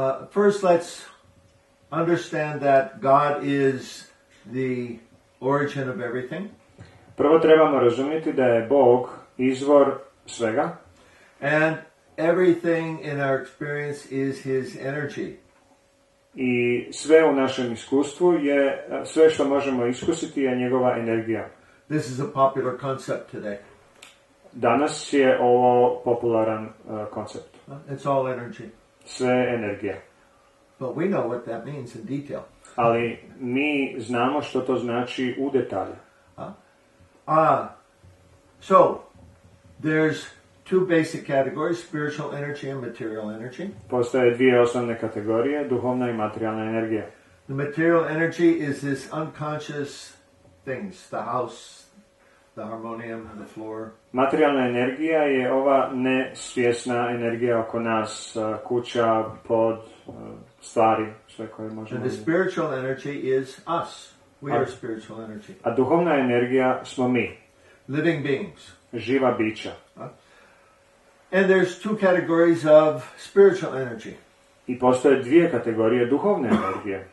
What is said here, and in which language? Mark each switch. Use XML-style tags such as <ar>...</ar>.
<en>First, let's understand that God is the origin of everything.</en> <hr>Prvo trebamo razumjeti da je Bog izvor svega.</hr> <en>And everything in our experience is his energy.</en> <hr>I sve u našem iskustvu je, sve što možemo iskusiti je njegova energija.</hr> <en>This is a popular concept today.</en> <hr>Danas je ovo popularan koncept.</hr> <en>It's all energy.</en> <hr>Sve je energija.</hr> <en>But we know what that means in detail.</en> <hr>Ali mi znamo što to znači u detalju.</hr> <en>So, there's two basic categories, spiritual energy and material energy.</en> <hr>Postoje dvije osnovne kategorije, duhovna i materijalna energija.</hr> <en>The material energy is this unconscious things, the house, the harmonium, the floor.</en> <hr>Materijalna energija je ova nesvjesna energija oko nas, kuća, pod, stvari, sve koje možemo</hr> <en>And the spiritual energy is us. We are spiritual energy.</en> <hr>A duhovna energija smo mi,</hr> <en>Living beings.</en> <hr>živa bića.</hr> <en>And there's two categories of spiritual energy.</en> <hr>I postoje dvije kategorije duhovne energije.</hr>